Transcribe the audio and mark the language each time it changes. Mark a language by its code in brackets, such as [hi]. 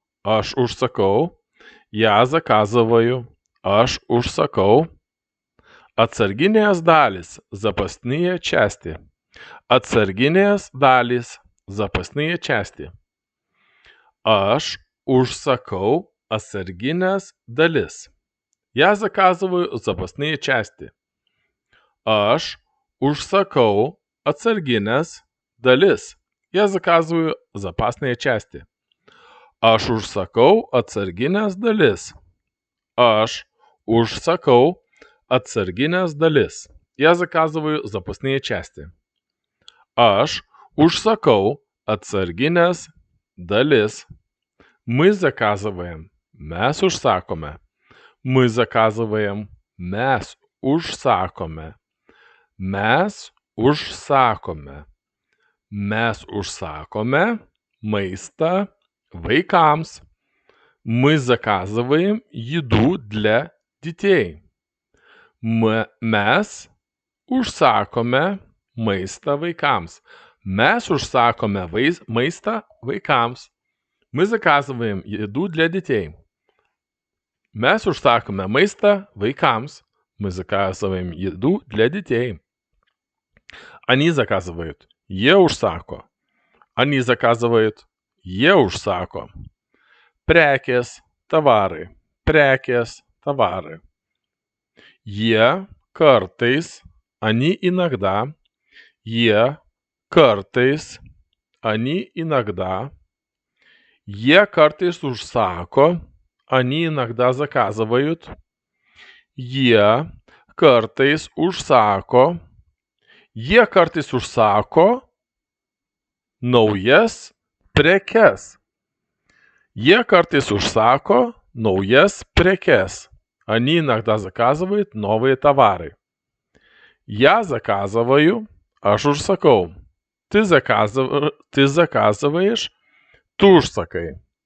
[lt] Aš užsakau. [ru] Я заказываю. [lt] Aš užsakau. Atsarginės dalys. [ru] Запасные части. [lt] Atsarginės dalys. [ru] Запасные части. [lt] Aš užsakau atsarginės dalis. [ru] Я заказываю запасные части. [lt] Aš užsakau atsarginės dalis. [ru] Я заказываю запасные части. [lt] Aš užsakau atsarginės dalis. Aš užsakau atsarginės dalis. [ru] Я заказываю запасные части. [lt] Aš užsakau atsarginės dalis. [ru] Мы заказываем. [lt] Mes užsakome. [ru] Мы заказываем. [lt] Mes užsakome. Mes užsakome. Mes užsakome maistą vaikams. [ru] Мы заказываем еду для детей. [lt] Mes užsakome maistą vaikams. Mes užsakome maistą vaikams. [ru] Мы заказываем еду для детей. [lt] Mes užsakome maistą vaikams. [ru] Мы заказываем еду для детей. Они заказывают. [lt] Jie užsako. [ru] Они заказывают. [lt] Jie užsako. Prekės, tavarai. Prekės, tavarai. Jie kartais, [ru] они иногда. [lt] Jie kartais, [ru] они иногда. [lt] Jie kartais užsako, [ru] они иногда заказывают. [lt] Jie kartais užsako. Jie kartais užsako naujas prekes. Jie kartais užsako naujas prekes. [ru] Они иногда заказывают новые товары. Я заказываю, [lt] aš užsakau. [ru] Ты заказываешь, ты [lt] užsakai.